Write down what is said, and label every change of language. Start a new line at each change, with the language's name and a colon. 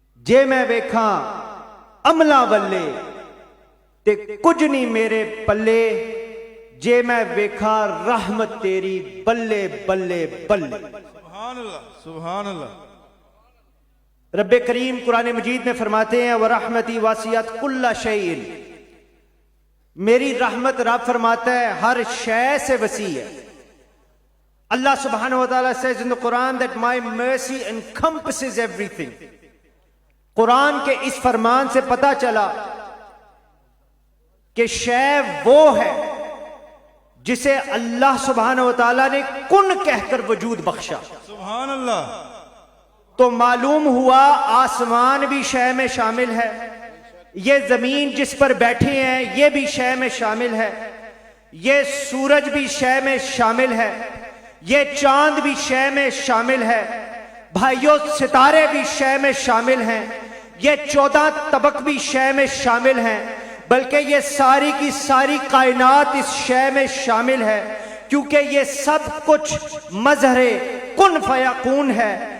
Punjabi: جے میں ویکھاں عملہ ولے تے کچھ نہیں میرے پلے، جے میں ویکھا رحمت تیری بلے بلے بلے.
Urdu: سبحان اللہ. سبحان اللہ. رب کریم قرآن مجید میں فرماتے ہیں
Arabic: وَرَحْمَتِي وَاسِعَتْ كُلَّ شَيْءٍ.
Urdu: میری رحمت رب فرماتا ہے ہر شے سے وسیع ہے.
English: اللہ سبحانہ وتعالی says in the Quran that my mercy encompasses everything.
Urdu: قرآن کے اس فرمان سے پتہ چلا کہ شے وہ ہے جسے اللہ سبحانہ وتعالی نے کن کہہ کر وجود بخشا. سبحان اللہ. تو معلوم ہوا آسمان بھی شے میں شامل ہے، یہ زمین جس پر بیٹھے ہیں یہ بھی شے میں شامل ہے، یہ سورج بھی شے میں شامل ہے، یہ چاند بھی شے میں شامل ہے، بھائیو ستارے بھی شے میں شامل ہیں، یہ 14 طبق بھی شے میں شامل ہیں، بلکہ یہ ساری کی ساری کائنات اس شے میں شامل ہے، کیونکہ یہ سب کچھ مظہر کن فیکون ہے.